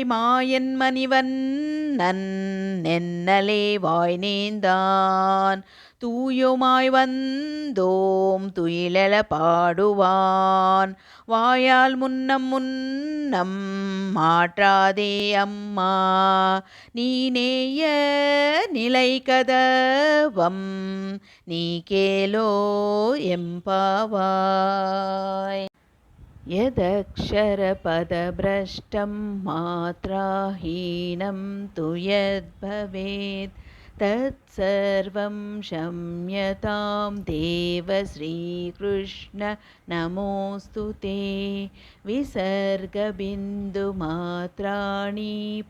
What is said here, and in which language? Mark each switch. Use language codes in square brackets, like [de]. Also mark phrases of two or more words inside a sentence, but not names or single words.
[ta] மாயன் மணிவண்ணன் நென்னலே வாய் நேந்தான், தூயோமாய் வந்தோம் துயிலெழ பாடுவான், வாயால் முன்னம் முன்னம் மாற்றாதே அம்மா, நீ நேய நிலை கதவம் நீ கேளோ எம்பாவாய். [sa] यदक्षरपदभ्रष्टं मात्राहीनं तु यद्भवेत् तत्सर्वं क्षम्यतां देव श्रीकृष्ण नमोऽस्तु ते, विसर्गबिन्दुमात्राणि